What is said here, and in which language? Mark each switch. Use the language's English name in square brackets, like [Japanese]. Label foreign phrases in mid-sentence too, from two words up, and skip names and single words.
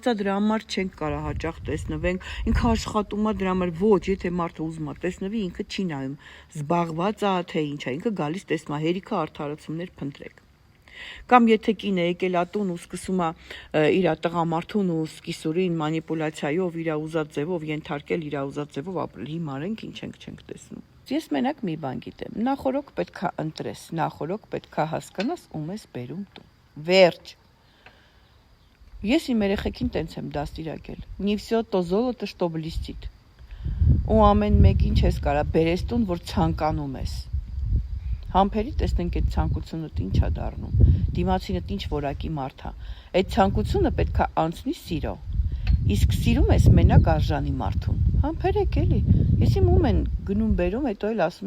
[Armenian] է, դրա համար չենք կարող հաճախ տեսնվենք, ինքը աշխատում է, դրա համար ոչ, եթե մարդը ուզում է տեսնվի, ինքը չի նայում, զբաղված է, թե ինչ է, ինքը գալիս տեսնում է, հերիքը արդարացումներ փնտրեք։ Կամ եթե կինը եկել է տուն ու սկսում է իր տղամարդուն ու սկիսուրին մանիպուլյացիայով իր ուզած ձևով ենթարկել, իր ուզած ձևով ապրել, հիմարենք ինչ չենք տեսնում։ Ես մենակ մի բան գիտեմ, նախորոք պետքա ընտրես, նախորոք պետքա հասկանաս ում ես բերում տուն։ Վերջ։ Ես իմ երեխեքին տենց եմ դաստիարակել։ [Russian] Не всё то золото, что блестит։ [Armenian] Ու ամեն մեկին չես կարա բերես տուն, որ ցանկանում ես։ Համբերի տեսնենք այդ ցանկությունդ ինչ է դառնում։ Դիմացինդ ինչ որակի մարդ է։ Այդ ցանկությունը պետքա անցնի սիրո։ Իսկ սիրում ես մենակ արժանի մարդուն։ Համբերեք էլի։ Ես իմ ում են գնում բերում, հետո էլ ասում